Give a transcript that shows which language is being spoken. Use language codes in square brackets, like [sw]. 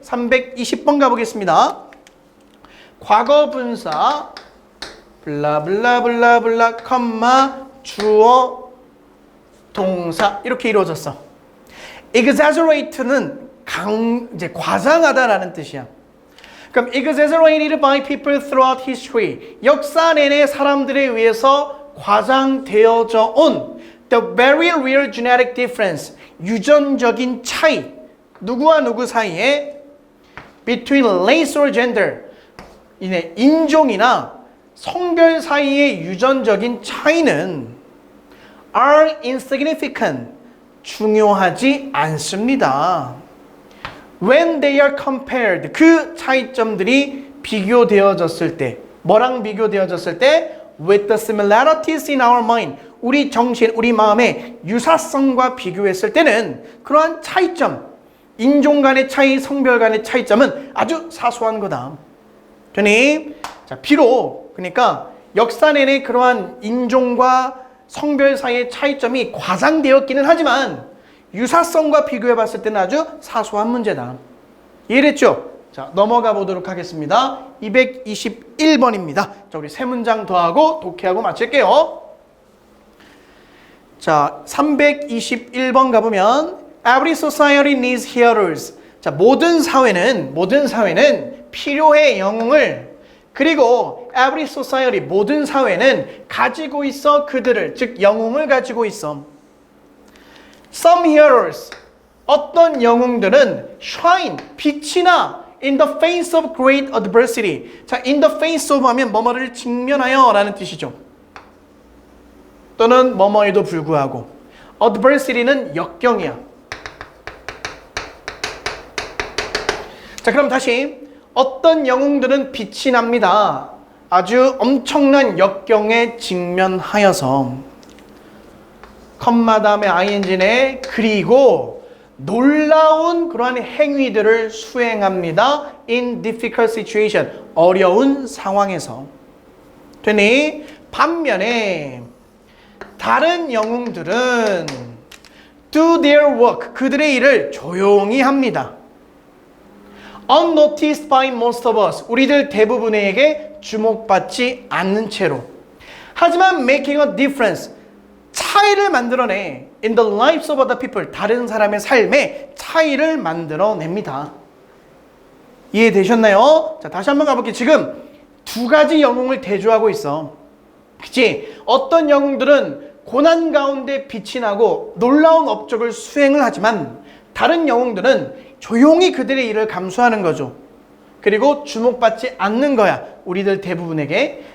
[ko] 320번 가보겠습니다. 과거 분사 블라블라블라블라 컴마 주어 동사 이렇게 이루어졌어. exaggerate는 이제 과장하다라는 뜻이야. 그럼 [en] exaggerated by people throughout history. [ko] 역사 내내 사람들에 의해서 과장되어져 온 [en] the very real genetic difference. [ko] 유전적인 차이. 누구와 누구 사이에 [en] between race or gender. [ko] 인종이나 성별 사이의 유전적인 차이는 are insignificant. 중요하지 않습니다. [en] When they are compared, [ko] 그 차이점들이 비교되어졌을 때, 뭐랑 비교되어졌을 때? [en] with the similarities in our mind. [ko] 우리 정신, 우리 마음의 유사성과 비교했을 때는 그러한 차이점, 인종 간의 차이, 성별 간의 차이점은 아주 사소한 거다. 되니? 자, 비록 그러니까 역사 내내 그러한 인종과 성별 사이의 차이점이 과장되었기는 하지만 유사성과 비교해 봤을 때는 아주 사소한 문제다. 이해됐죠? 자, 넘어가 보도록 하겠습니다. 221번입니다. 자, 우리 세 문장 더하고 독해하고 마칠게요. 자, 321번 가보면 [en] Every society needs hearers. [ko] 자, 모든 사회는 필요해 영웅을. 그리고 [en] every society, [ko] 모든 사회는 가지고 있어 그들을, 즉 영웅을 가지고 있어. [en] Some heroes, [ko] 어떤 영웅들은 [en] shine, [ko] 빛이 나 [en] in the face of great adversity. [ko] 자, in the face of 하면 뭐뭐를 직면하여 라는 뜻이죠. 또는 뭐뭐에도 불구하고. adversity는 역경이야. 자, 그럼 다시 어떤 영웅들은 빛이 납니다. 아주 엄청난 역경에 직면하여서 컴마 다음에 ing네 그리고 놀라운 그러한 행위들을 수행합니다. [en] in difficult situation, [ko] 어려운 상황에서. 되니 반면에 다른 영웅들은 [en] do their work, [ko] 그들의 일을 조용히 합니다. [en] unnoticed by most of us, [ko] 우리들 대부분에게 주목받지 않는 채로. 하지만 [en] making a difference, [ko] 차이를 만들어내. [en] in the lives of other people, [ko] 다른 사람의 삶에 차이를 만들어냅니다. 이해되셨나요? 자, 다시 한번 가볼게요. 지금 두 가지 영웅을 대조하고 있어. 그치? 어떤 영웅들은 고난 가운데 빛이 나고 놀라운 업적을 수행을 하지만 다른 영웅들은 조용히 그들의 일을 감수하는 거죠. 그리고 주목받지 않는 거야. 우리들 대부분에게.